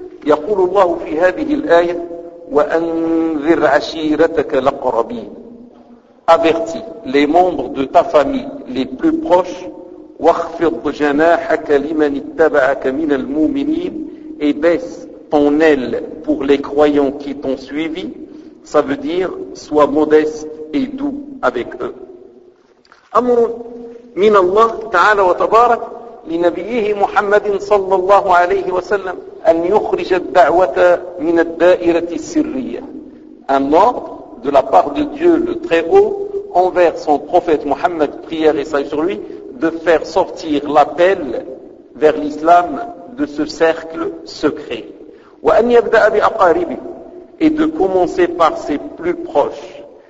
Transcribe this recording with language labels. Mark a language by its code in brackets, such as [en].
[ar] يقول الله في هذه الآية وأنذر عشيرتك الأقربين, [fr] avertis les membres de ta famille les plus proches. [ar] واخفض جناحك لمن اتبعك من المؤمنين, [fr] et baisse ton aile pour les croyants qui t'ont suivi. Ça veut dire, sois modeste et doux avec eux. [ar] أمر من الله تعالى وتبارك لنبيه محمد صلى الله عليه وسلم أن يخرج الدعوة من الدائرة السرية. [fr] Un ordre de la part de Dieu le Très-Haut envers son prophète Mohammed, prière et salut sur lui, de faire sortir l'appel vers l'islam de ce cercle secret. [ar] وأن يبدأ بأقاربه, [fr] et de commencer par ses plus proches.